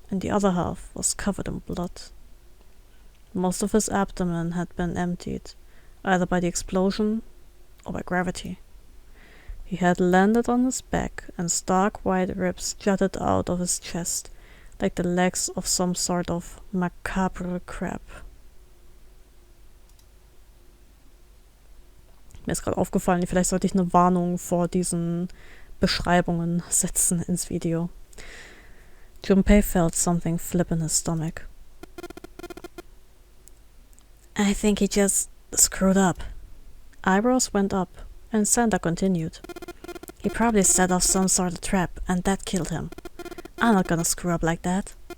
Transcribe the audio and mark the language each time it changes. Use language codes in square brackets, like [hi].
[en] and the other half was covered in blood. Most of his abdomen had been emptied, either by the explosion or by gravity. He had landed on his back, and stark white ribs jutted out of his chest, like the legs of some sort of macabre crab. [de] Mir ist gerade aufgefallen, vielleicht sollte ich eine Warnung vor diesen Beschreibungen setzen ins Video. [en] Junpei felt something flip in his stomach. I think he just screwed up. Eyebrows went up, and Santa continued. He probably set off some sort of trap, and that killed him. I'm not gonna screw up like that.